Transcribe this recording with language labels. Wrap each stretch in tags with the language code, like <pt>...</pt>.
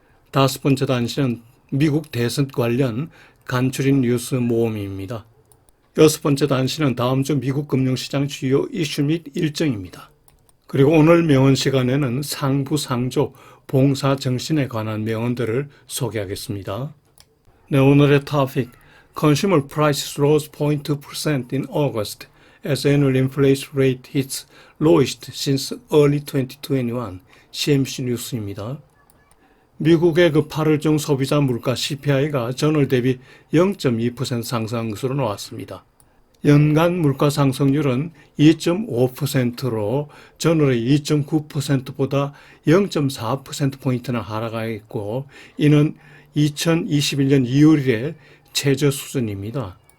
<ko>다섯 번째 단신은 미국 대선 관련 간추린 뉴스 모음입니다. 여섯 번째 단신은 다음 주 미국 금융시장 주요 이슈 및 일정입니다. 그리고 오늘 명언 시간에는 상부상조 봉사 정신에 관한 명언들을 소개하겠습니다. 네, 오늘의 토픽.</ko> <en>Consumer prices rose 0.2% in August as annual inflation rate hits lowest since early 2021.</en> <ko>CNBC 뉴스입니다. 미국의 그 8월 중 소비자 물가 CPI가 전월 대비 0.2% 상승한 것으로 나왔습니다. 연간 물가 상승률은 2.5%로 전월의 2.9%보다 0.4%포인트나 하락하였고, 이는 2021년 2월 이래 최저 수준입니다.</ko>